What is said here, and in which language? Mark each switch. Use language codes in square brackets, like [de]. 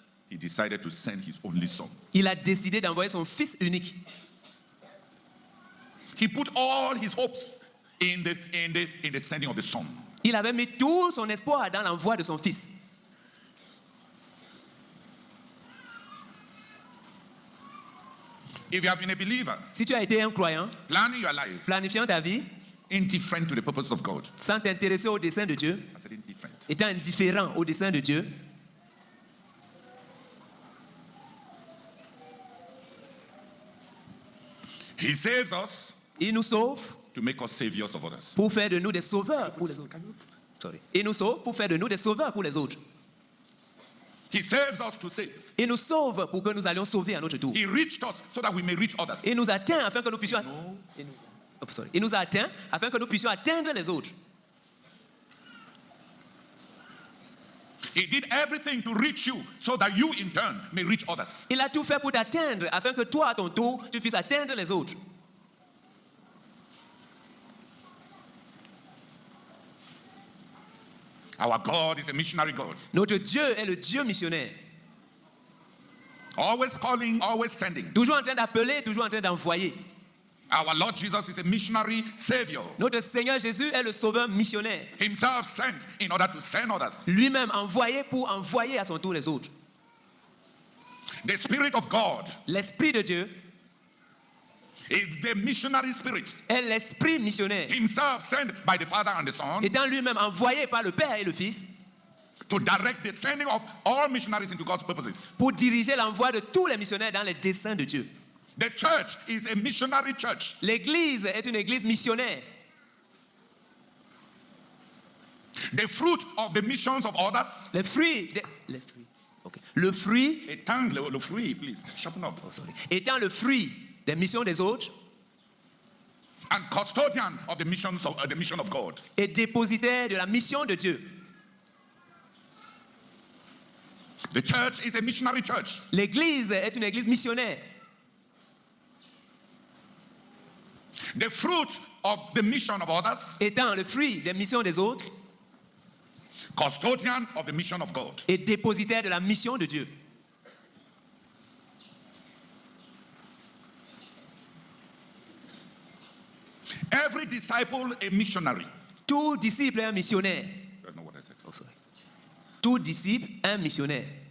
[en] He decided to send His only Son. [fr] il a décidé d'envoyer son Fils unique. [en] He put all His hopes in the sending of the Son. [fr] Il avait mis tout son espoir dans l'envoi de son Fils. [en] If you have been a believer, [fr] Si tu as été un croyant, [en] planning your life [fr] planifiant ta vie, [en] indifferent to the purpose of God, [fr] sans t'intéresser au dessein de Dieu, [en] I said indifferent. [fr] étant indifférent au dessein de Dieu, [en] He saves us [fr] Il nous sauve [en] to make us saviors of others. [fr] pour faire de nous des sauveurs pour les autres. Sorry. Il nous sauve pour faire de nous des sauveurs pour les autres. [en] He saves us to save. [fr] Il nous sauve pour que nous allions sauver à notre tour. [en] He reached us so that we may reach others. [fr] Il nous atteint afin que nous puissions... Il nous a atteint afin que nous puissions atteindre les autres. [en] He did everything to reach you so that you in turn may reach others. [fr] Il a tout fait pour t'atteindre afin que toi, à ton tour, tu puisses atteindre les autres. [en] Our God is a missionary God. [fr] Notre Dieu est le Dieu missionnaire. [en] Always calling, always sending. [fr] Toujours en train d'appeler, toujours en train d'envoyer. [en] Our Lord Jesus is a missionary savior. [fr] Notre Seigneur Jésus est le sauveur missionnaire. [en] Himself sent in order to send others. [fr] Lui-même envoyé pour envoyer à son tour les autres. [en] The Spirit of God [fr] L'Esprit de Dieu [en] is the missionary spirit. [fr] est l'Esprit missionnaire. [en] Himself sent by the Father and the Son [fr] Étant lui-même envoyé par le Père et le Fils [en] to direct the sending of all missionaries into God's purposes. [fr] pour diriger l'envoi de tous les missionnaires dans les desseins de Dieu. [en] The church is a missionary church. [fr] L'Église est une Église missionnaire. [en] The fruit of the missions of others. [fr] Les fruits, okay. Le fruit, Le fruit, [en] please, sharpen up. [fr] étant le fruit des missions des autres, [en] And custodian of the missions of the mission of God. [fr] est dépositaire de la mission de Dieu. [en] The church is a missionary church. [fr] L'Église est une Église missionnaire. [en] The fruit of the mission of others. [fr] Étant le fruit des missions des autres, [en] Custodian of the mission of God. [fr] est dépositaire de la mission de Dieu. [en] Every disciple a missionary. [fr] Tout disciple est un missionnaire. [en] That's not what I said. [fr] Tout disciple est un missionnaire.